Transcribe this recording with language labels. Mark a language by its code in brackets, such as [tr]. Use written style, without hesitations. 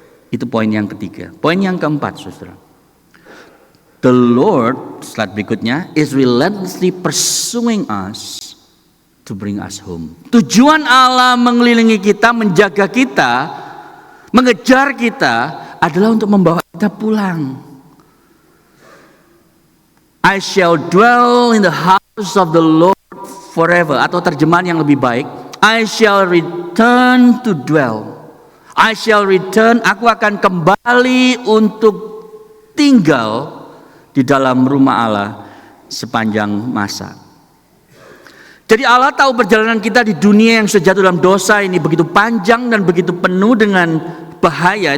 [id] Itu poin yang ketiga. Poin yang keempat, saudara. [en] The Lord, [id] slide berikutnya, [en] is relentlessly pursuing us to bring us home. [id] Tujuan Allah mengelilingi kita, menjaga kita, mengejar kita adalah untuk membawa kita pulang. [en] I shall dwell in the house of the Lord forever. [id] Atau terjemahan yang lebih baik, [en] I shall return to dwell. I shall return, [id] aku akan kembali untuk tinggal di dalam rumah Allah sepanjang masa. Jadi Allah tahu perjalanan kita di dunia yang sudah jatuh dalam dosa ini begitu panjang dan begitu penuh dengan bahaya.